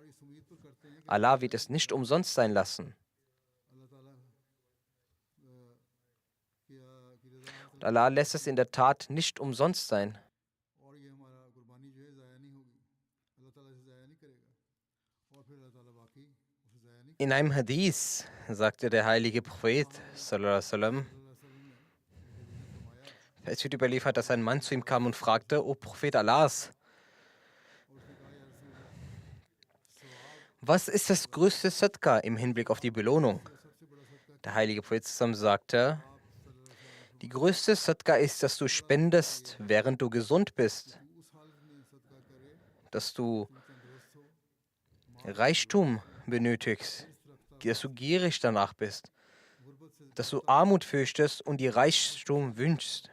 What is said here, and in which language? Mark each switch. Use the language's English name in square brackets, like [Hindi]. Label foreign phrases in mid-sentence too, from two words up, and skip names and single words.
[German] Allah wird es nicht umsonst sein lassen. Und Allah lässt es in der Tat nicht umsonst sein. In einem Hadith sagte der heilige Prophet, [Arabic] صلى الله عليه وسلم, [German] es wird überliefert, dass ein Mann zu ihm kam und fragte: O Prophet Allahs, was ist das größte Sadqa im Hinblick auf die Belohnung? Der heilige Prophet sagte: Die größte Sadqa ist, dass du spendest, während du gesund bist, dass du Reichtum benötigst, dass du gierig danach bist, dass du Armut fürchtest und die Reichtum wünschst.